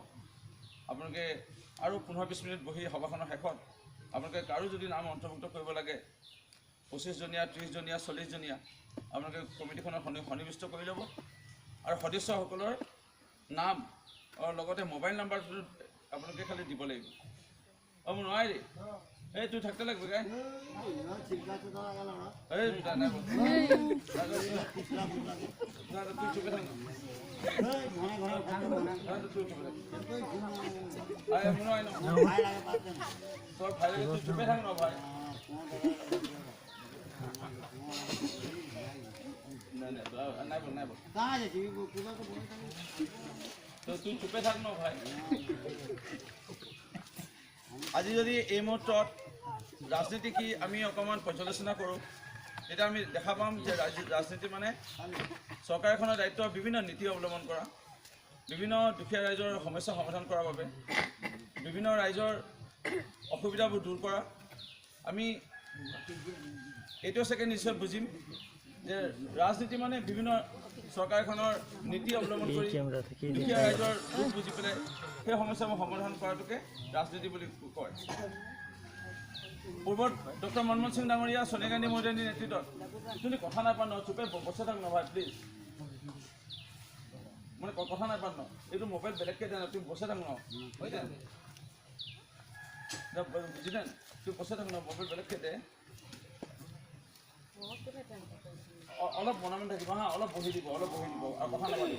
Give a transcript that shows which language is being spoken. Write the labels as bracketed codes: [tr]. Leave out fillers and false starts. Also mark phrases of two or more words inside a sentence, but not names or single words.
[as] আপোনালোকে আৰু 15-20 মিনিট বহি সভাখনৰ শেষত আপোনালোকে কাৰো যদি নাম অন্তৰ্ভুক্ত কৰিব লাগে 25জনীয়া 30জনীয়া 40জনীয়া আপোনালোকে কমিটিখনত সন্নিৱিষ্ট কৰি ল'ব আৰু সদস্যসকলৰ নাম আৰু লগতে মোবাইল নাম্বাৰটো আপোনালোকে খালি দিব লাগিব। [bn] মোৰ নোৱাৰি এই তুই থাকতে লাগবে গাই এই নাই তুই চুপে থাক তোর ভাই লাগে তুই চুপে থাক না ভাই তুই চুপে থাক ন ভাই। [as] আজি যদি এই মুহূৰ্তত ৰাজনীতি কি আমি অকণমান পৰ্যালোচনা কৰোঁ তেতিয়া আমি দেখা পাম যে ৰাজনীতি মানে চৰকাৰ এখনৰ দায়িত্ব বিভিন্ন নীতি অৱলম্বন কৰা, বিভিন্ন দুখীয়া ৰাইজৰ সমস্যা সমাধান কৰাৰ বাবে, বিভিন্ন ৰাইজৰ অসুবিধাবোৰ দূৰ কৰা। আমি এইটো চাগে নিশ্চয় বুজিম যে ৰাজনীতি মানে বিভিন্ন চৰকাৰ এখনৰ নীতি অৱলম্বন কৰি দুখীয়া ৰাইজৰ দুখ বুজি পেলাই সেই সমস্যাবোৰ সমাধান কৰাটোকে ৰাজনীতি বুলি কয়। পূৰ্বত ডক্টৰ মনমোহন সিং ডাঙৰীয়া সোনিয়া গান্ধী মহোদয়ৰ নেতৃত্বত [bn] তুমি কথা নাই পাৰ ন চুপে বসে থাক ন ভাই [as] প্লিজ মানে কথা নাই পাৰ ন এইটো মোবাইল বেলেগকৈ দে ন [bn] তুমি বসে থাক ন [as] হৈ যায় বুজিলেন [bn] তুমি বসে থাক ন [as] মোবাইল বেলেগকৈ দে অলপ মনে থাকিব হা অলপ বহি দিব আৰু কথা নাপাতিব।